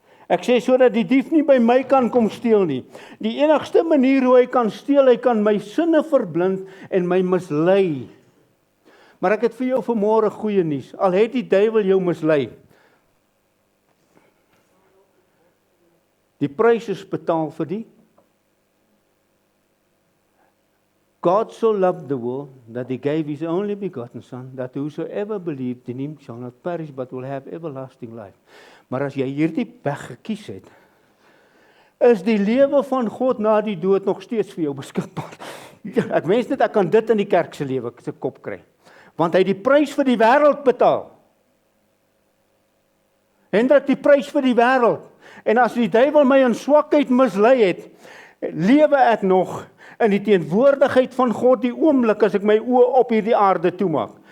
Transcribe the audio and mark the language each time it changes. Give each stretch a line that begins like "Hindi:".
Afrikaans: Ek sê sodat die dief nie by my kan kom steel nie. Die enigste manier hoe hy kan steel, hy kan my sinne verblind en my mislei. Maar ek het vir jou vanmôre goeie nuus. Al het die duiwel jou mislei, die prys is betaal vir die.
English: God so loved the world that he gave his only begotten son, that whosoever believed in him shall not perish but will have everlasting life.
Afrikaans: Maar as jy hierdie weg gekies het, is die lewe van God na die dood nog steeds vir jou beskikbaar. Ek wens net ek kan dit in die kerk se lewe se kop kry. Want hy het die prys vir die wêreld betaal. Hendrik, die prys vir die wêreld. En as die duiwel my in swakheid mislei het, lewe ek nog in die teenwoordigheid van God die oomblik as ek my oë op hierdie aarde toemaak.